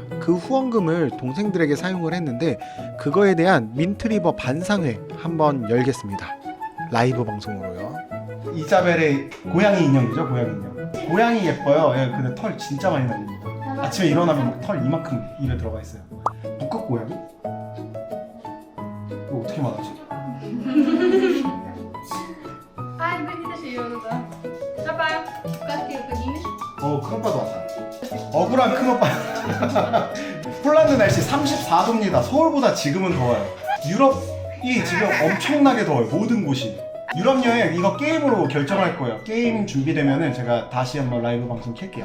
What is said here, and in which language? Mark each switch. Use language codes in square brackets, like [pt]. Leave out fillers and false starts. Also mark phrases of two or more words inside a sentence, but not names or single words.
[ko] 그 후원금을 동생들에게 사용을 했는데 그거에 대한 민트리버 반상회 한번 열겠습니다. 라이브 방송으로요. 이자벨의 고양이 인형이죠, 고양이 인형. 고양이 예뻐요. 예, 근데 털 진짜 많이 날립니다. 아침에 일어나면 털 이만큼 입에 들어가 있어요. 북극 고양이? 이거 어떻게 말하지? [pt] Ai, bonita Fiona. Rapaz, quase que eu peguei. [ko] 큰 오빠도 왔다. 억울한 큰 오빠. 폴란드 날씨 34도입니다. 서울보다 지금은 더워요. 유럽이 지금 엄청나게 더워요. 모든 곳이. 유럽 여행 이거 게임으로 결정할 거예요. 게임 준비되면은 제가 다시 한번 라이브 방송 켤게요.